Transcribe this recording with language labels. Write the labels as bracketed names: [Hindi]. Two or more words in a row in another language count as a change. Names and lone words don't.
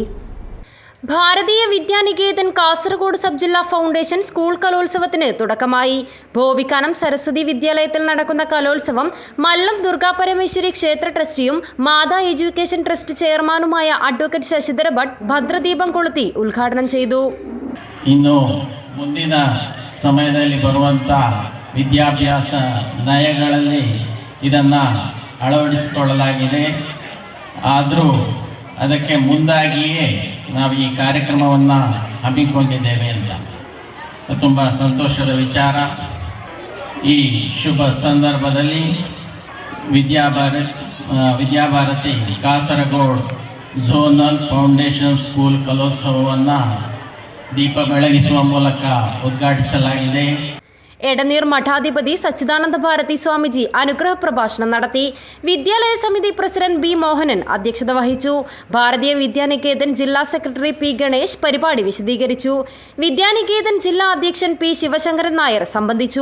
[Malayalam] ഭാരതീയ വിദ്യാനികേതൻ കാസർഗോഡ് സബ് ജില്ലാ ഫൗണ്ടേഷൻ സ്കൂൾ കലോത്സവത്തിന് തുടക്കമായി. ഭോവിക്കാനം സരസ്വതി വിദ്യാലയത്തിൽ നടക്കുന്ന കലോത്സവം മല്ലം ദുർഗാ പരമേശ്വരി ക്ഷേത്ര ട്രസ്റ്റിയും മാതാ എഡ്യൂക്കേഷൻ ട്രസ്റ്റ് ചെയർമാനുമായ അഡ്വക്കേറ്റ് ശശിധര ഭട്ട് ഭദ്രദീപം കൊളുത്തി ഉദ്ഘാടനം ചെയ്തു. [Kannada] ಇನ್ನು ಮುಂದಿನ ಸಮಯದಲ್ಲಿ ಬರುವಂಥ ವಿದ್ಯಾಭ್ಯಾಸ ನಯಗಳಲ್ಲಿ ಇದನ್ನು ಅಳವಡಿಸಿಕೊಳ್ಳಲಾಗಿದೆ. ಆದರೂ ಅದಕ್ಕೆ ಮುಂದಾಗಿಯೇ ನಾವು ಈ ಕಾರ್ಯಕ್ರಮವನ್ನು ಹಮ್ಮಿಕೊಂಡಿದ್ದೇವೆ ಅಂತ ತುಂಬ ಸಂತೋಷದ ವಿಚಾರ. ಈ ಶುಭ ಸಂದರ್ಭದಲ್ಲಿ ವಿದ್ಯಾಭಾರತಿ ಕಾಸರಗೋಡ್ ಝೋನಲ್ ಫೌಂಡೇಶನ್ ಸ್ಕೂಲ್ ಕಲೋತ್ಸವವನ್ನು ದೀಪ ಬೆಳಗಿಸುವ ಮೂಲಕ ಉದ್ಘಾಟಿಸಲಾಗಿದೆ. [Malayalam] എടനീർ മഠാധിപതി സച്ചിദാനന്ദ ഭാരതി സ്വാമിജി അനുഗ്രഹ പ്രഭാഷണം നടത്തി. വിദ്യാലയ സമിതി പ്രസിഡന്റ് B മോഹനൻ അധ്യക്ഷത വഹിച്ചു. ഭാരതീയ വിദ്യാനികേതൻ ജില്ലാ സെക്രട്ടറി P ഗണേഷ് പരിപാടി വിശദീകരിച്ചു. വിദ്യാനികേതൻ ജില്ലാ അധ്യക്ഷൻ P ശിവശങ്കരൻ നായർ സംബന്ധിച്ചു.